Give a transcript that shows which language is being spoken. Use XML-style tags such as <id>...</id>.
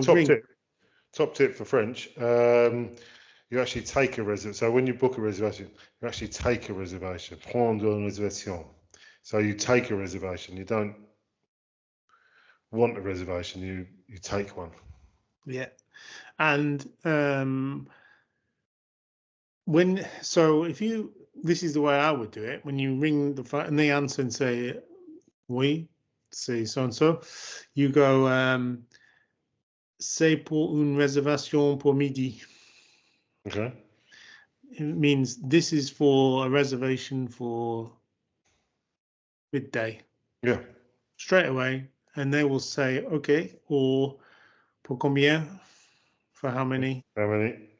<en>top tip for French, you actually take a reservation. So when you book a reservation, you actually take a reservation.</en> <fr>Prendre une réservation.</fr> <en>So you take a reservation. You don't want a reservation. You take one. Yeah. And this is the way I would do it. When you ring the phone and they answer and say,</en> <fr>oui, say so and so,</fr> <en>you go,</en> <fr>c'est pour une réservation pour midi.</fr> <en>Okay. It means this is for a reservation for midday. Yeah. Straight away. And they will say, okay, or</en> <fr>pour combien?</fr> <en>For how many? How many?</en>